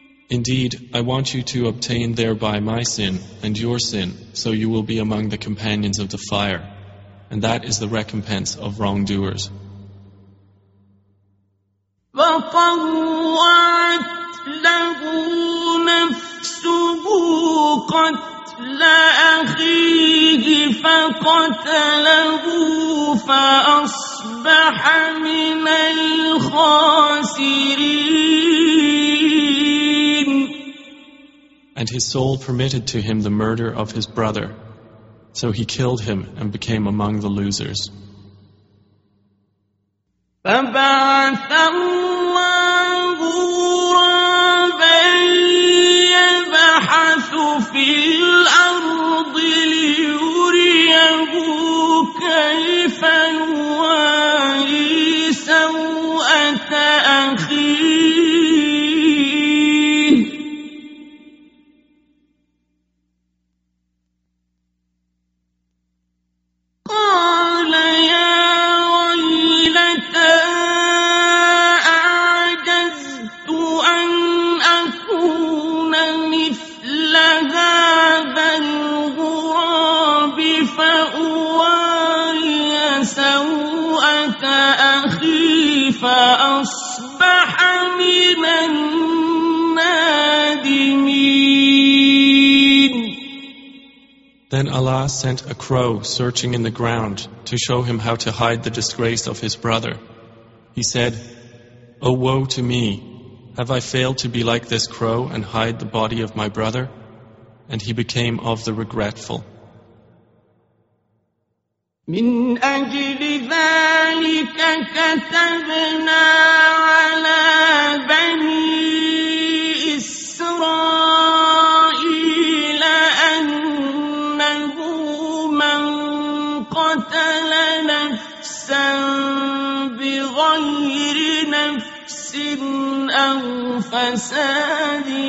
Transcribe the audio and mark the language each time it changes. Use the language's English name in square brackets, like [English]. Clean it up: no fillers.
[English] Indeed, I want you to obtain thereby my sin and your sin, so you will be among the companions of the fire. And that is the recompense of wrongdoers. [Arabic] فَطَوَّعَتْ لَهُ نَفْسُهُ لأخيه فقتله فأصبح من الخاسرين. [English] And his soul permitted to him the murder of his brother, so he killed him and became among the losers. [Arabic] فبعث الله غرابا يبحث في الأرض ليريه كيف يواري سوءة أخيه. قال يا ويلتا أعجزت أن أكون مثل هذا الغراب فأواري سوءة أخي فأصبح من النادمين. [English] Then Allah sent a crow searching in the ground to show him how to hide the disgrace of his brother. He said, O woe to me! Have I failed to be like this crow and hide the body of my brother? And he became of the regretful. [Arabic] من أجل ذلك كتبنا على بني إسرائيل أنه من قتل نفسا بغير نفس أو فساد